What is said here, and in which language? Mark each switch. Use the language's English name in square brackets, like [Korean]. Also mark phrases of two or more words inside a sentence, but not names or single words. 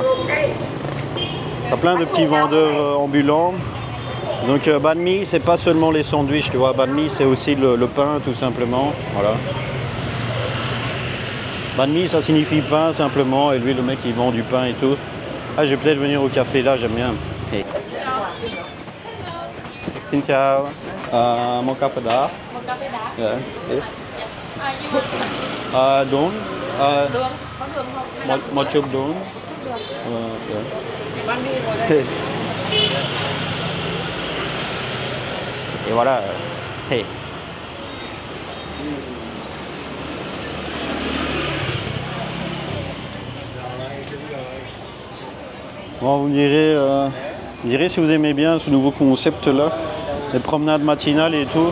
[French] T'as plein de petits vendeurs ambulants. Donc [Vietnamese] banh mi, [French] c'est pas seulement les sandwichs, tu vois. [Vietnamese] Banh mi, [French] c'est aussi le pain, tout simplement. Voilà. [Vietnamese] Banh mi, [French] ça signifie pain, simplement. Et lui, le mec, il vend du pain et tout. Ah, je vais peut-être venir au café là, j'aime bien. [Vietnamese] Hey. Xin chào. Mon café đá. Yeah. Đúng. Một chục đúng. [French] Et voilà. Hey. Bon, vous me direz si vous aimez bien ce nouveau concept-là, les promenades matinales et tout.